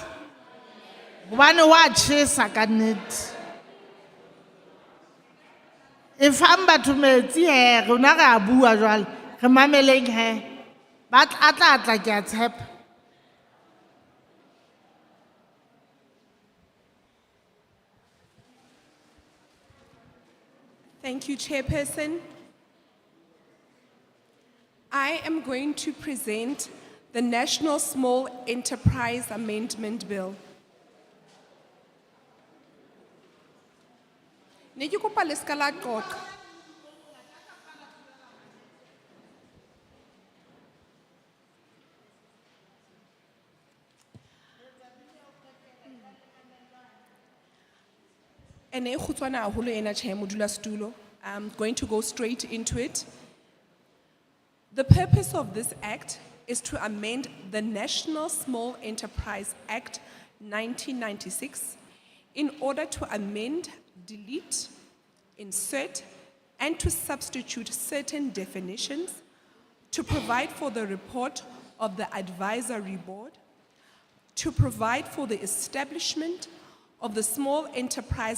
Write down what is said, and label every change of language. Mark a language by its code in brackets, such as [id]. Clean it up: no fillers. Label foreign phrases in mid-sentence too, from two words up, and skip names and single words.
[st] Hobane wa tjhesa ka nnete. E fang batho metsi he rona re a bua jwale re mameleng he. Ba tla ke a tshepa. [en] Thank you, Chairperson. I am going to present the National Small Enterprise Amendment Bill. [st] Ne ke kopa le ska la qoqa. Ene e khutswana haholo ena tjhe modulasetulo. [en] I'm going to go straight into it. The purpose of this act is to amend the National Small Enterprise Act 1996 in order to amend, delete, insert, and to substitute certain definitions, to provide for the report of the advisory board, to provide for the establishment of the Small Enterprise